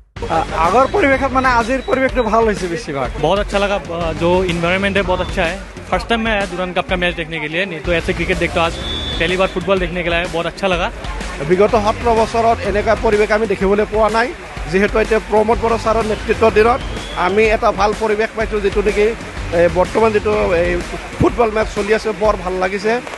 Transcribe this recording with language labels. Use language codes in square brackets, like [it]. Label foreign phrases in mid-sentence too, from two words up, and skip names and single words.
[as] আগৰ পৰিৱেশত মানে আজিৰ পৰিৱেশটো ভাল হৈছে বেছিভাগ। [hi] बहुत अच्छा लगा, जो इन्वायरमेंट है बहुत अच्छा है। [en] first time [hi] मैं आया दुरान कप का मैच देखने के लिए, नहीं तो ऐसे क्रिकेट देखता हूँ, आज पहली बार फुटबल देखने के लिए आया, बहुत अच्छा लगा। [as] বিগত 17 বছৰত এনেকুৱা পৰিৱেশ আমি দেখিবলৈ পোৱা নাই। যিহেতু এতিয়া প্ৰমোদ বড়ো ছাৰৰ নেতৃত্বৰ দিনত আমি এটা ভাল পৰিৱেশ পাইছোঁ, যিটো নেকি বৰ্তমান যিটো ফুটবল মেচ চলি আছে বৰ ভাল লাগিছে।